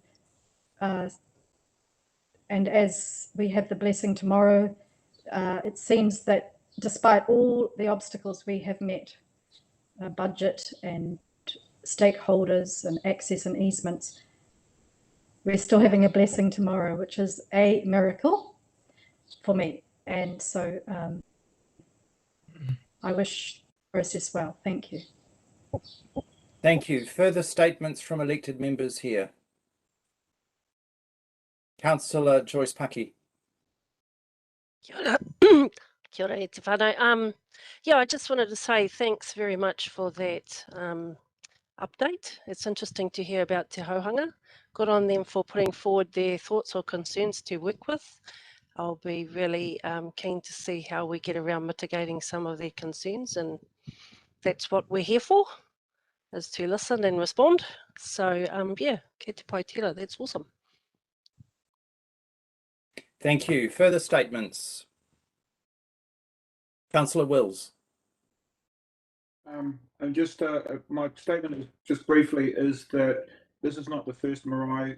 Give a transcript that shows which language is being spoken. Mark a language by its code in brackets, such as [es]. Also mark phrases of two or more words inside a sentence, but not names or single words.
[en] and as we have the blessing tomorrow, it seems that despite all the obstacles we have met, budget and stakeholders and access and easements, we're still having a blessing tomorrow, which is a miracle for me. And so I wish the process well. Thank you. Thank you. Further statements from elected members here. Councillor Joyce Paki. [mi] Kia ora. Kia ora e te whānau. [en] Yeah, I just wanted to say thanks very much for that update. It's interesting to hear about Te Hauhanga. Good on them for putting forward their thoughts or concerns to work with. I'll be really keen to see how we get around mitigating some of their concerns, and that's what we're here for, is to listen and respond. So yeah, [mi] ke te pai tira, [en] that's awesome. Thank you. Further statements. Councillor Wills. And just my statement is just briefly is that this is not the first marae.